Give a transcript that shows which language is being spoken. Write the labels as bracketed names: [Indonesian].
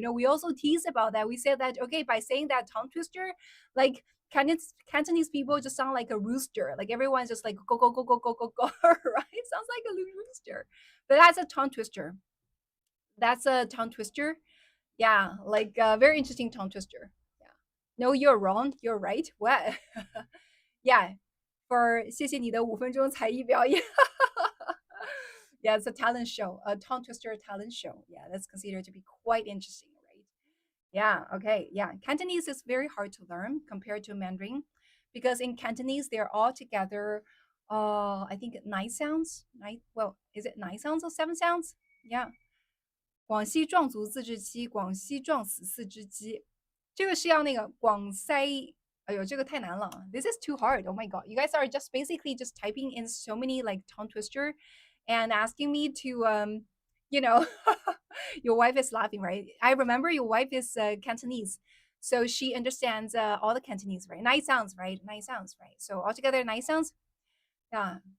[English] We also tease about that. We say that okay, by saying that tongue twister, like Cantonese people just sound like a rooster. Like everyone's just like go go go go go go go, right? Sounds like a rooster, but that's a tongue twister. That's a tongue twister. Yeah, like a very interesting tongue twister. Yeah. No, you're wrong. You're right. What? Yeah. For [Chinese] 谢谢你的5分钟才艺表演。 [English] Yeah, it's a talent show, a tongue twister talent show. Yeah, that's considered to be quite interesting, right? Yeah, okay. Yeah, Cantonese is very hard to learn compared to Mandarin because in Cantonese they're all together I think 9 sounds. Well, is it 9 sounds or 7 sounds? Yeah. [Chinese] 广西壮族自治区，广西壮死四只鸡。这个是要那个广西。哎呦，这个太难了。 [English] This is too hard. Oh my god. You guys are just basically just typing in so many like tongue twister and asking me to you know your wife is laughing, right? I remember your wife is Cantonese. So she understands all the Cantonese, right? 9 sounds, right? 9 sounds, right? So altogether 9 sounds. Yeah.